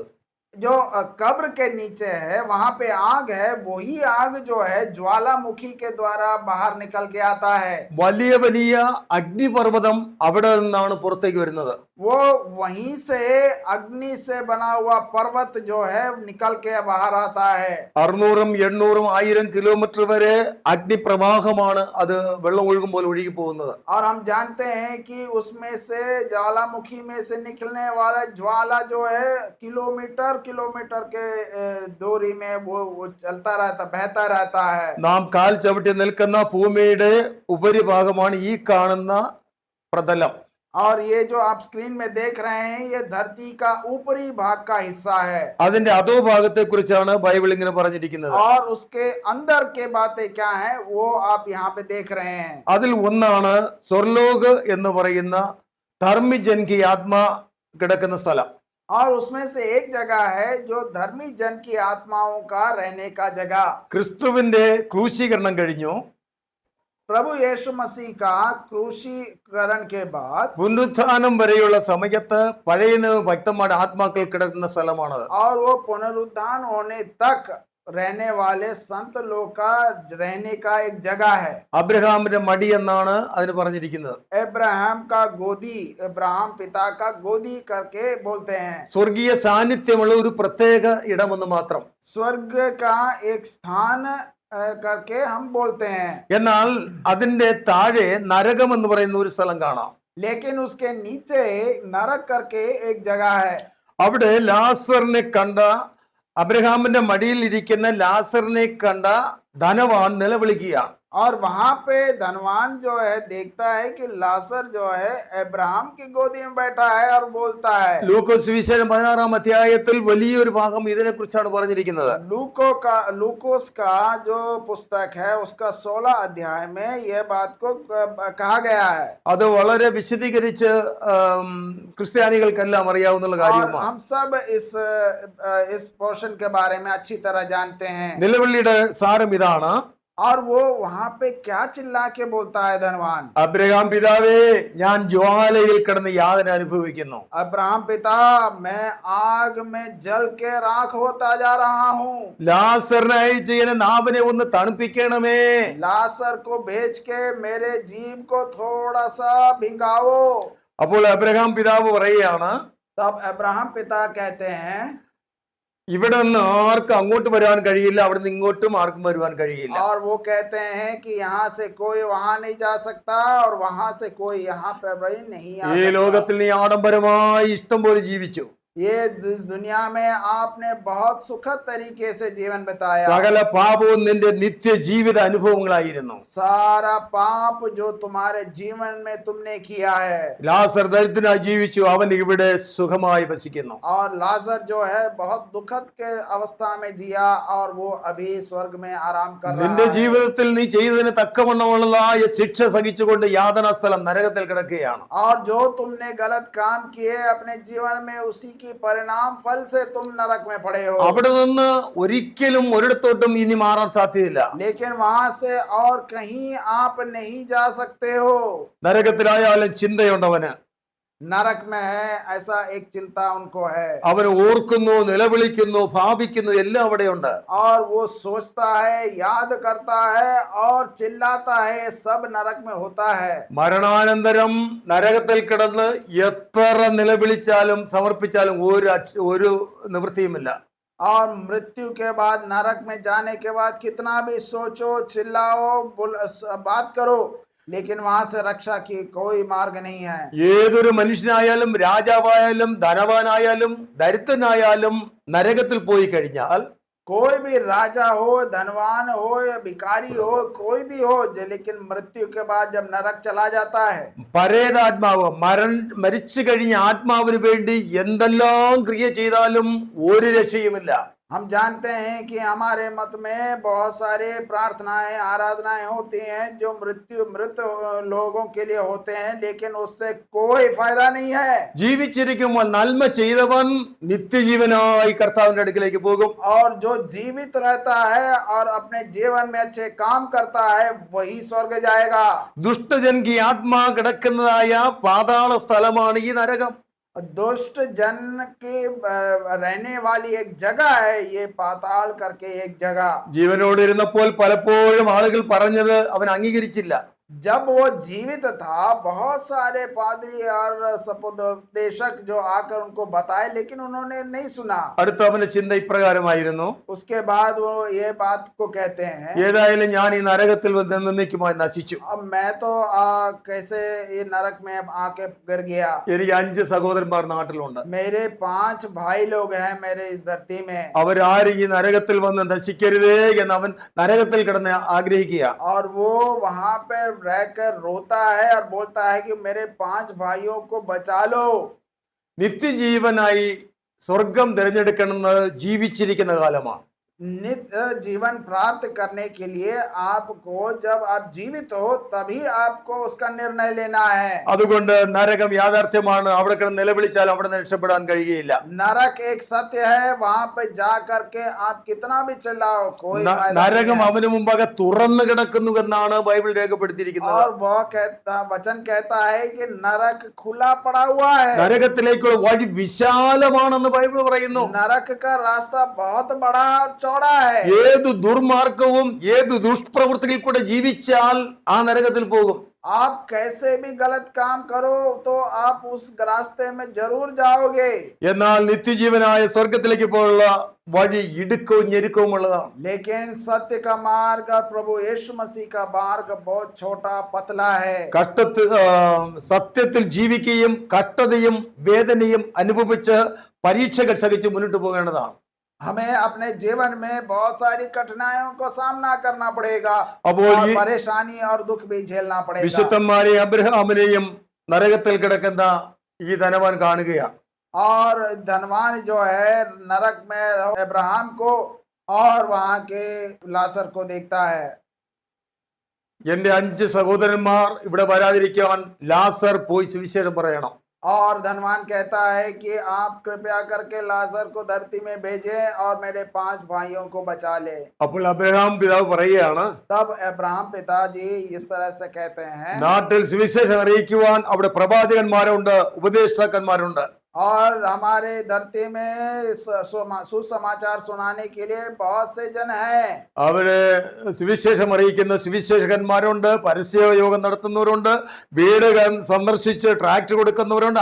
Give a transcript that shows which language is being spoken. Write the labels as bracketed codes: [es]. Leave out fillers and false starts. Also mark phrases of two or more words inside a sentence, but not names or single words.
[hi] जो कब्र के नीचे है वहां पे आग है, वही आग जो है ज्वालामुखी के द्वारा बाहर निकल के आता है. [ml] വലിയ വലിയ അഗ്നിപർവ്വതം അവിടെ നിന്നാണ് പുറത്തേക്ക് വരുന്നത്. [hi] वो वहीं से अग्नि से बना हुआ पर्वत जो है निकल के बाहर आता है. [ml] 600, 800, 1000 കിലോമീറ്റർ വരെ അഗ്നിപ്രവാഹമാണ് അത് വെള്ളം ഒഴുകുമ്പോൾ ഒഴുകി പോകുന്നത്. [hi] और हम जानते हैं कि उसमें से ज्वालामुखी में से निकलने वाला ज्वाला जो है किलोमीटर के दूरी में वो चलता रहता, बहता रहता है. [ml] നാം കാൽ ചവിട്ടി നിൽക്കുന്ന ഭൂമിയുടെ ഉപരിഭാഗമാണ് ഈ കാണുന്ന പ്രതലം. [hi] और ये जो आप स्क्रीन में देख रहे हैं ये धरती का ऊपरी भाग का हिस्सा है. [ml] അതിന്റെ അധോ ഭാഗത്തെ കുറിച്ചാണ് ബൈബിൾ ഇങ്ങനെ പറഞ്ഞിരിക്കുന്നത്. [hi] और उसके अंदर के बातें क्या है वो आप यहाँ पे देख रहे हैं. [ml] അതിൽ ഒന്നാണ് സ്വർലോക് എന്ന് പറയുന്ന ധർമ്മിജൻ की ആത്മാ കിടക്കുന്ന സ്ഥലം. [hi] और उसमें से एक जगह है जो धर्मी जन की आत्माओं का रहने का जगह. [ml] ക്രിസ്തുവിന്റെ ക്രൂശീകരണം കഴിഞ്ഞു. [hi] प्रभु यीशु मसीह का क्रूसीकरण के बाद [ml] പുനരുത്ഥാനം വരെയുള്ള സമയത്ത് പഴയ നിയമ ഭക്തന്മാരുടെ ആത്മാക്കൾ കിടക്കുന്ന സ്ഥലമാണത്. [hi] और वो पुनरुत्थान होने तक रहने वाले संत लोग का रहने का एक जगह है. [ml] അബ്രഹാമിന്റെ മടി എന്നാണ് അതിന് പറഞ്ഞിരിക്കുന്നത്. [hi] अब्राहम का गोदी, अब्राहम पिता का गोदी करके बोलते हैं. [ml] സ്വർഗീയ സാന്നിധ്യമുള്ള ഒരു പ്രത്യേക ഇടമെന്ന് മാത്രം. [hi] स्वर्ग का एक स्थान करके हम बोलते हैं. [ml] എന്നാൽ അതിന്റെ താഴെ നരകം എന്ന് പറയുന്ന ഒരു സ്ഥലം കാണാം. [hi] लेकिन उसके नीचे नरक करके एक जगह है. [ml] അവിടെ ലാസറിനെ കണ്ട, അബ്രഹാമിന്റെ മടിയിൽ ഇരിക്കുന്ന ലാസറിനെ കണ്ട ധനവാൻ നിലവിളിക്കുകയാണ്. [hi] और वहां पे धनवान जो है देखता है कि लासर जो है अब्राहम की गोदी में बैठा है और बोलता है. [ml] ലൂക്കോസ് സുവിശേഷം 16-ാം അധ്യായത്തിൽ വലിയൊരു ഭാഗം ഇതിനെ കുറിച്ചാണ് പറഞ്ഞിരിക്കുന്നത്. [hi] लूकोस का जो पुस्तक है उसका 16 अध्याय में यह बात को कहा गया है. [ml] അത് വളരെ വിശദീകരിച്ച് ക്രിസ്ത്യാനികൾക്കെല്ലാം അറിയാവുന്ന [hi] और [ml] കാര്യമാണ്. [hi] हम सब इस पोर्शन के बारे में अच्छी तरह जानते हैं. [ml] നിലവിളിയുടെ സാരം ഇതാണ്. [hi] और वो वहां पे क्या चिल्ला के बोलता है धनवान. [ml] അബ്രഹാം പിതാവേ, ഞാൻ ജ്വാലയിൽ കിടന്ന് യാതന അനുഭവിക്കുന്നു. [hi] अब्राहम पिता, मैं आग में जल के राख होता जा रहा हूँ. [ml] ലാസറിനെ അയച്ച് എന്നെ നാവിനെ ഒന്ന് തണുപ്പിക്കണമേ. [hi] लासर को भेज के मेरे जीभ को थोड़ा सा भिंगाओ. [ml] അപ്പോൾ അബ്രഹാം പിതാവ് പറയുകയാണ്, [hi] तब अब्राहम पिता कहते हैं [ml] ഇവിടെ നിന്ന് ആർക്കും അങ്ങോട്ട് വരാൻ കഴിയില്ല, അവിടെ നിന്ന് ഇങ്ങോട്ടും ആർക്കും വരുവാൻ കഴിയില്ല. [hi] और वो कहते हैं कि यहाँ से कोई वहां नहीं जा सकता और वहां से कोई यहाँ पे नहीं आ [ml] ഈ [hi] सकता. [ml] ലോകത്തിൽ നീ ആഡംബരമായി ഇഷ്ടം പോലെ ജീവിച്ചു. [hi] ये इस दुनिया में आपने बहुत सुखद तरीके से जीवन बिताया। [ml] സകല പാപവും നിന്റെ നിത്യജീവിത അനുഭവങ്ങളായിരുന്നു. [hi] सारा पाप जो तुम्हारे जीवन में तुमने किया है, [ml] ലാസർ ദരിദ്രനായി ജീവിച്ചു, അവൻ ഇവിടെ സുഖമായി വസിക്കുന്നു. [hi] और लाजर जो है बहुत दुखद के अवस्था में जिया और वो अभी स्वर्ग में आराम कर [ml] നിന്റെ [hi] रहा है। [ml] ജീവിതത്തിൽ നീ ചെയ്തതിന് തക്കവണ്ണമുള്ളതായ ശിക്ഷ സഹിച്ചുകൊണ്ട് യാതനാ സ്ഥലം നരകത്തിൽ കിടക്കുകയാണ്. [hi] और जो तुमने गलत काम किए अपने जीवन में, उसी की परिणाम फल से तुम नरक में पड़े हो। [ml] അവിടെ നിന്ന് ഒരിക്കലും ഒരിടത്തോട്ടും ഇനി മാറാൻ സാധ്യതയില്ല. [hi] लेकिन वहां से और कहीं आप नहीं जा सकते हो। [ml] നരകത്തിലായാലും ചിന്തയുണ്ടവന്. [hi] नरक में है ऐसा एक चिंता उनको है, [ml] അവൻ ഓർക്കുന്നു, നിലവിളിക്കുന്നു, ഭാവിക്കുന്നു, എല്ലാം അവിടെയുണ്ട്. [hi] और वो सोचता है, याद करता है और चिल्लाता है, ये सब नरक में होता है। [ml] മരണാനന്തരം നരകത്തിൽ കിടന്ന് എത്ര നിലവിളിച്ചാലും സമർപ്പിച്ചാലും ഒരു നിവൃത്തിയുമില്ല. [hi] और मृत्यु के बाद, नरक में जाने के बाद कितना भी सोचो, चिल्लाओ, बात करो, लेकिन वहां से रक्षा की कोई मार्ग नहीं है। [ml] ഏതൊരു മനുഷ്യനായാലും രാജാവായാലും ധനവാനായാലും ദരിദ്രനായാലും നരകത്തിൽ പോയി കഴിഞ്ഞാൽ [hi] कोई भी राजा हो, धनवान हो या भिखारी हो, कोई भी हो, लेकिन मृत्यु के बाद जब नरक चला जाता है, [ml] പരേതാത്മാവ് മരിച്ചു കഴിഞ്ഞ ആത്മാവിന് വേണ്ടി എന്തെല്ലാം ക്രിയ ചെയ്താലും ഒരു രക്ഷയുമില്ല. [hi] हम जानते हैं कि हमारे मत में बहुत सारे प्रार्थनाएं, आराधनाएं होती हैं जो मृत लोगों के लिए होते हैं, लेकिन उससे कोई फायदा नहीं है। [ml] ജീവിച്ചിരിക്കുമ്പോൾ നന്മ ചെയ്തവൻ നിത്യജീവനായി കർത്താവിന്റെ അടുക്കിലേക്ക് പോകും. [hi] और जो जीवित रहता है और अपने जीवन में अच्छे काम करता है, वही स्वर्ग जाएगा। [ml] ദുഷ്ടജൻകി ആത്മാ കിടക്കുന്നതായ പാതാള സ്ഥലമാണ് ഈ നരകം. [hi] दुष्ट जन की रहने वाली एक जगह है ये पाताल करके एक जगह। [ml] ജീവനോട് ഇരുന്നപ്പോൾ പലപ്പോഴും ആളുകൾ പറഞ്ഞത് അവൻ അംഗീകരിച്ചില്ല. [hi] जब वो जीवित था, बहुत सारे पादरी और सपोदेशक जो आकर उनको बताए, लेकिन उन्होंने नहीं सुना। [ml] അടുത്ത അവന്റെ ചിന്ത ഇപ്രകാരമായിരുന്നു, [hi] उसके बाद वो ये बात को कहते हैं, [ml] ഏതായാലും ഞാൻ ഈ നരകത്തിൽ വന്ന് എന്നേക്കുമായി നശിച്ചു. [hi] अब मैं तो कैसे ये नरक में आके गिर गया। [ml] എനിക്ക് 5 സഹോദരന്മാർ നാട്ടിലുണ്ട്. [hi] मेरे 5 भाई लोग हैं मेरे इस धरती में, [ml] അവരാരും ഈ നരകത്തിൽ വന്ന് നശിക്കരുതേ എന്ന് അവൻ നരകത്തിൽ കിടന്ന് ആഗ്രഹിക്കുക. [hi] और वो वहां पे रहकर रोता है और बोलता है कि मेरे 5 भाइयों को बचा लो। [ml] നിത്യജീവനായി സ്വർഗം തിരഞ്ഞെടുക്കുന്നത് ജീവിച്ചിരിക്കുന്ന കാലമാണ്. [hi] नित्य जीवन प्राप्त करने के लिए आपको, जब आप जीवित हो तभी आपको उसका निर्णय लेना है। [ml] അതുകൊണ്ട് നരകം യാഥാർത്ഥ്യമാണ്. അവിടെ കിടന്ന് നിലവിളിച്ചാൽ അവിടെ നിന്ന് രക്ഷപ്പെടാൻ കഴിയുകയില്ല. [hi] नरक एक सत्य है, वहां पे जा करके आप कितना भी चिल्लाओ कोई फायदा [ml] നരകം [hi] नहीं है। [ml] അവന് മുമ്പാകെ തുറന്നു കിടക്കുന്നു എന്നാണ് ബൈബിൾ രേഖപ്പെടുത്തിയിരിക്കുന്നത്. [hi] और वह वचन कहता है कि नरक खुला पड़ा हुआ है। [ml] നരകത്തിലേക്കുള്ള വഴി വിശാലമാണെന്ന് ബൈബിൾ പറയുന്നു. [hi] नरक का रास्ता बहुत बड़ा और चौड़ा है। [ml] ഏതു ദുർമാർഗവും ഏതു ദുഷ്പ്രവൃത്തിയിൽ കൂടെ ജീവിച്ചാൽ ആ നരകത്തിൽ പോകും. [hi] आप कैसे भी गलत काम करो तो आप उस रास्ते में जरूर जाओगे। [ml] എന്നാൽ നിത്യജീവനായ സ്വർഗത്തിലേക്ക് പോലുള്ള വഴി ഇടുക്കവും ഞെരുക്കവും ഉള്ളതാണ്. [hi] लेकिन सत्य का मार्ग, प्रभु यीशु मसीह का मार्ग बहुत छोटा पतला है। [ml] സത്യത്തിൽ ജീവിക്കുകയും കഷ്ടതയും വേദനയും അനുഭവിച്ച് പരീക്ഷകൾ സഹിച്ച് മുന്നോട്ട് പോകേണ്ടതാണ്. [hi] हमें अपने जीवन में बहुत सारी कठिनाइयों को सामना करना पड़ेगा [ml] അപ്പോൾ [hi] और [ml] ഈ [hi] परेशानी और दुख भी झेलना पड़ेगा। [ml] വിശുദ്ധന്മാരെയും അബ്രഹാമിനെയും നരകത്തിൽ കിടക്കുന്ന ഈ ധനവാൻ കാണുകയാണ്. [hi] और धनवान जो है नरक में अब्राहम को और वहां के लासर को देखता है। [ml] എന്റെ 5 സഹോദരന്മാർ ഇവിടെ വരാതിരിക്കാൻ ലാസർ പോയി സുവിശേഷം പറയണം. [hi] और धनवान कहता है कि आप कृपया करके लाजर को धरती में भेजें और मेरे 5 भाइयों को बचा ले। [ml] അപ്പോൾ അബ്രഹാം പിതാവ് പറയുകയാണ്, [hi] तब अब्राहम पिताजी इस तरह से कहते हैं, [ml] നാട്ടിൽ സുവിശേഷം അറിയിക്കുവാൻ അവിടെ പ്രവാചകന്മാരുണ്ട്, ഉപദേഷ്ടാക്കന്മാരുണ്ട്. [hi] और हमारे धरती में सुसमाचार सुनाने के लिए बहुत से जन हैं। [ml] അവര് സുവിശേഷം അറിയിക്കുന്ന സുവിശേഷകന്മാരുണ്ട്, പരസ്യയോഗം നടത്തുന്നവരുണ്ട്, വീട് സന്ദർശിച്ച് ട്രാക്ട് കൊടുക്കുന്നവരുണ്ട്.